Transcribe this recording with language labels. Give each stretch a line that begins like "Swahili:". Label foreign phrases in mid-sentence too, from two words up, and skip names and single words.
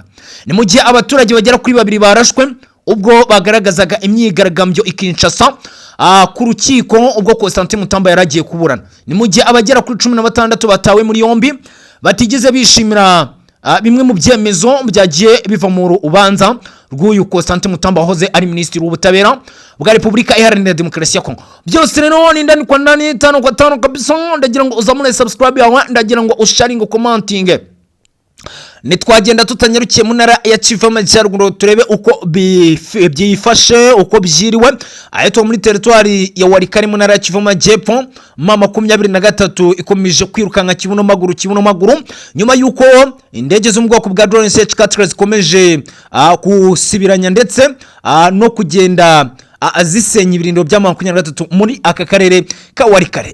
Kinyarwanda: Ni mu gihe abaturage bagera kuri 2 barashwe ubwo bagaragazaga imyigaragambyo ikinshasa ku rukiko ubwo Constantin Mutamba yaragiye kuburana. Ni mu gihe abagera kuri 16 batawe muri yombi batigeze bishimira bimwe mu byemezo byagiye biva mu rubanza rw'uyu Constantin Mutamba wahoze ari minisitiri w'ubutabera bwa Repubulika Iharanira Demokarasi ya Kongo. Byose rero ni
Swahili: ndani kwa ndani
Kinyarwanda: 5 kabisa. Ndagira ngo uzamure subscribe yawe, ndagira ngo usharinge, commenting. Nitwagenda tutanyarukiye mu ntara ya Kivu Amajyaruguru turebe uko byifashe, uko byiriwe ayeto muri territoire ya Warikari mu ntara ya Kivu Amajyepfo. Mama 23 ikomeje kwirukanka kibuno maguru nyuma yuko indege zo mu bwoko bwa drone CH4 zikomeje kusibiranya ndetse no kugenda azisenya ibirindiro bya mama 23 muri aka karere ka Warikare.